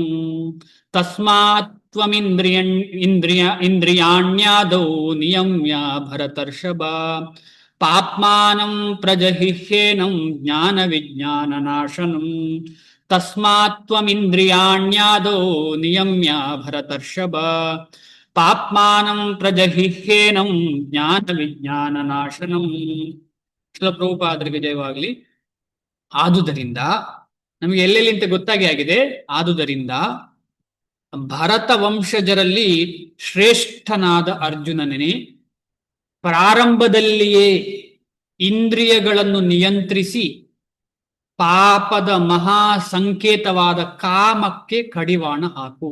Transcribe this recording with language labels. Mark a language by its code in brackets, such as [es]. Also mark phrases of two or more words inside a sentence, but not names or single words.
[sa] ತಸ್ಮಾತ್ ತ್ವಂ ಇಂದ್ರಿಯಾಣ್ಯಾದೌ ನಿಯಮ್ಯ ಭರತರ್ಷಭ ಪಾಪ್ಮಾನಂ ಪ್ರಜಹಿಹ್ಯೇನಂ ಜ್ಞಾನ ವಿಜ್ಞಾನ ನಾಶನಂ. ತಸ್ಮಾತ್ ತ್ವಂ ಇಂದ್ರಿಯಾಣ್ಯಾದೌ ನಿಯಮ್ಯ ಭರತರ್ಷಭ ಪಾಪ್ಮಾನಂ ಪ್ರಜಹಿಹ್ಯೇನಂ ಜ್ಞಾನ ವಿಜ್ಞಾನ ನಾಶನಂ. [kn] ಶ್ರೀಲ ಪ್ರಭುಪಾದರಿಗೆ ಜಯವಾಗಲಿ. ಆದುದರಿಂದ ನಮಗೆ ಎಲ್ಲೆಲ್ಲಿಂತ ಗೊತ್ತಾಗಿ ಆಗಿದೆ. ಆದುದರಿಂದ ಭರತ ವಂಶಜರಲ್ಲಿ ಶ್ರೇಷ್ಠನಾದ ಅರ್ಜುನನೇ ಪ್ರಾರಂಭದಲ್ಲಿಯೇ ಇಂದ್ರಿಯಗಳನ್ನು ನಿಯಂತ್ರಿಸಿ ಪಾಪದ ಮಹಾ ಸಂಕೇತವಾದ ಕಾಮಕ್ಕೆ ಕಡಿವಾಣ ಹಾಕು.